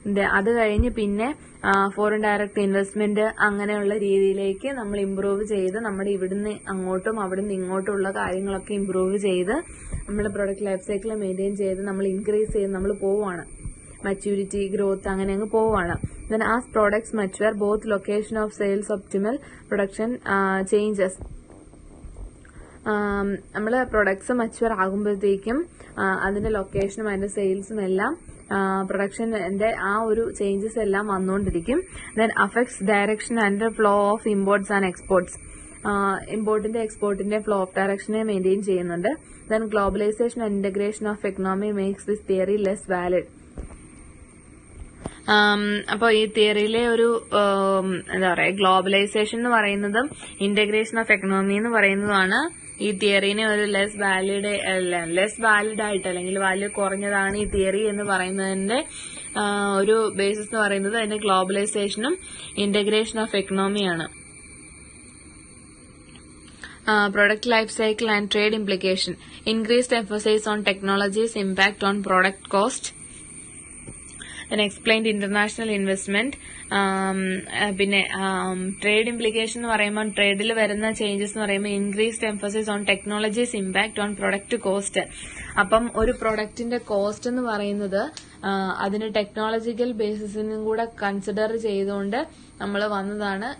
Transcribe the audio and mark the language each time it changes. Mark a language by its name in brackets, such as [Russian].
[Malayalam] അത് കഴിഞ്ഞ് പിന്നെ ഫോറിൻ ഡയറക്ട് ഇൻവെസ്റ്റ്മെന്റ് അങ്ങനെയുള്ള രീതിയിലേക്ക് നമ്മൾ ഇംപ്രൂവ് ചെയ്ത് നമ്മുടെ ഇവിടുന്ന് അങ്ങോട്ടും അവിടുന്ന് ഇങ്ങോട്ടുള്ള കാര്യങ്ങളൊക്കെ ഇംപ്രൂവ് ചെയ്ത് നമ്മുടെ പ്രൊഡക്റ്റ് ലൈഫ് സൈക്കിൾ മെയിൻറ്റെയിൻ ചെയ്ത് നമ്മൾ ഇൻക്രീസ് ചെയ്ത് നമ്മൾ പോവുകയാണ്. maturity, growth, അങ്ങനെ അങ്ങ് പോവാണ്. [English] Then as products mature, both location of sales optimal production changes. [Malayalam] നമ്മള് പ്രൊഡക്ട്സ് മച്ചുവർ ആകുമ്പോഴത്തേക്കും അതിന്റെ ലൊക്കേഷനും അതിന്റെ സെയിൽസും എല്ലാം പ്രൊഡക്ഷന്റെ ആ ഒരു ചേഞ്ചസ് എല്ലാം വന്നുകൊണ്ടിരിക്കും. [English] Then affects direction and flow of imports and exports. [Malayalam] ഇമ്പോർട്ടിന്റെ എക്സ്പോർട്ടിന്റെ flow of ഡയറക്ഷനെ maintain ചെയ്യുന്നുണ്ട്. [English] Then globalisation and integration of economy makes this theory less valid. [Malayalam] അപ്പൊ ഈ തിയറിയിലെ ഒരു എന്താ പറയാ, ഗ്ലോബലൈസേഷൻ എന്ന് പറയുന്നതും ഇന്റഗ്രേഷൻ ഓഫ് എക്കണോമി എന്ന് പറയുന്നതുമാണ് ഈ തിയറിനെ ഒരു ലെസ് വാലിഡ് ആയിട്ട് അല്ലെങ്കിൽ വാല്യൂ കുറഞ്ഞതാണ് ഈ തിയറി എന്ന് പറയുന്നതിന്റെ ഒരു ബേസിസ് എന്ന് പറയുന്നത് അതിന്റെ ഗ്ലോബലൈസേഷനും integration of എക്കണോമിയാണ്. [English] Product life cycle and trade implication. Increased emphasis on technology's impact on product cost. Then explained international investment. [Malayalam] പിന്നെ ട്രേഡ് ഇംപ്ലിക്കേഷൻ എന്ന് പറയുമ്പോൾ ട്രേഡിൽ വരുന്ന ചേഞ്ചസ് എന്ന് പറയുമ്പോൾ [English] Increased emphasis on technologies impact on product cost. [Malayalam] അപ്പം ഒരു പ്രൊഡക്റ്റിന്റെ cost എന്ന് പറയുന്നത് അതിന് ടെക്നോളജിക്കൽ ബേസിസിനും കൂടെ കൺസിഡർ ചെയ്തുകൊണ്ട് നമ്മൾ വന്നതാണ്.